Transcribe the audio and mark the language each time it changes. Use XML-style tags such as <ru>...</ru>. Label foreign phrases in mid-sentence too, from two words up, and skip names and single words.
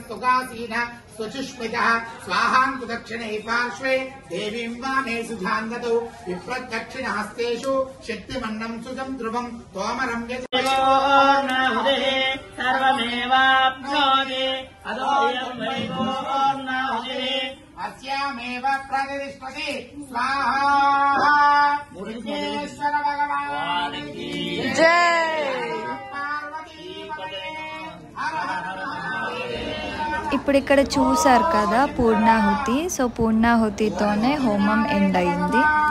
<sa>सुखासीनः स्वचुष्मितः स्वाहां दक्षिणे पार्श्वे देवीं वामे सुजान्वतौ विप्रदक्षिणहस्तेषु शक्तिमन्नं सुजं ध्रुवं तोमरं यजते सर्वमेवाप्नोति अदोऽयं वैभोर्नाहुतिः अस्यामेव प्रतिष्ठति स्वाहा।</sa> <hi>मुरुगेश्वर भगवान की जय।</hi> <te>ఇప్పుడు ఇక్కడ చూసారు కదా పూర్ణాహుతి. సో పూర్ణాహుతితోనే హోమం ఎండ్ అయింది.</te>